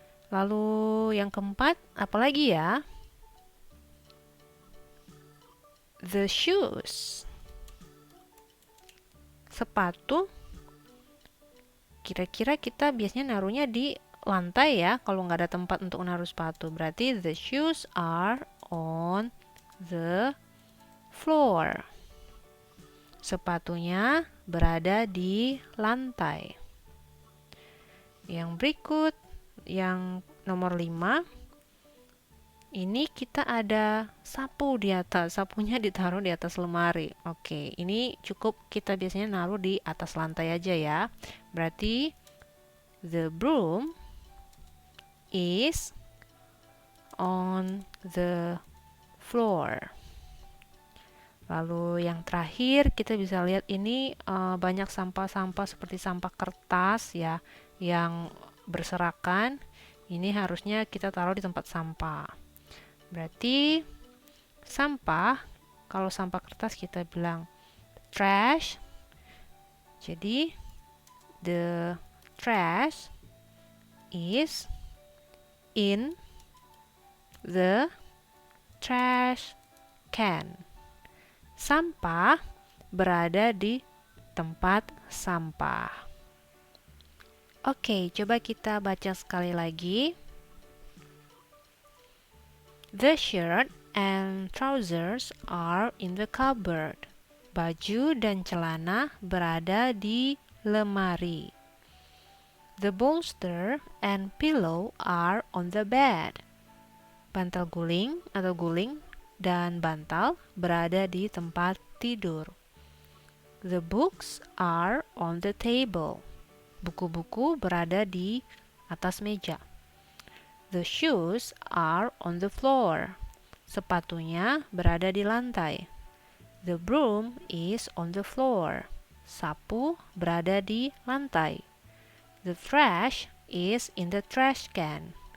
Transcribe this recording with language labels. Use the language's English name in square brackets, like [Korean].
[Indonesian] Lalu yang keempat, apalagi ya? [English] The shoes. [Indonesian] Sepatu. Kira-kira kita biasanya naruhnya di lantai ya, kalau nggak ada tempat untuk naruh sepatu. Berarti [English] the shoes are on the floor. [Indonesian] Sepatunya berada di lantai. Yang berikut, yang nomor 5. Ini kita ada sapu di atas. Sapunya ditaruh di atas lemari. Oke, ini cukup kita biasanya naruh di atas lantai aja ya. Berarti [English] the broom is on the floor. [Indonesian] Lalu yang terakhir kita bisa lihat ini banyak sampah-sampah seperti sampah kertas ya yang berserakan. Ini harusnya kita taruh di tempat sampah. Berarti sampah, kalau sampah kertas kita bilang trash. Jadi [English] the trash is in the trash can. [Indonesian] Sampah berada di tempat sampah. Oke, coba kita baca sekali lagi. [English] The shirt and trousers are in the cupboard. [Indonesian] Baju dan celana berada di lemari. [English] The bolster and pillow are on the bed. [Indonesian] Bantal guling atau guling dan bantal berada di tempat tidur. [English] The books are on the table. [Indonesian] Buku-buku berada di atas meja. [English] The shoes are on the floor. [Indonesian] Sepatunya berada di lantai. [English] The broom is on the floor. [Indonesian] Sapu berada di lantai. [English] The trash is in the trash can.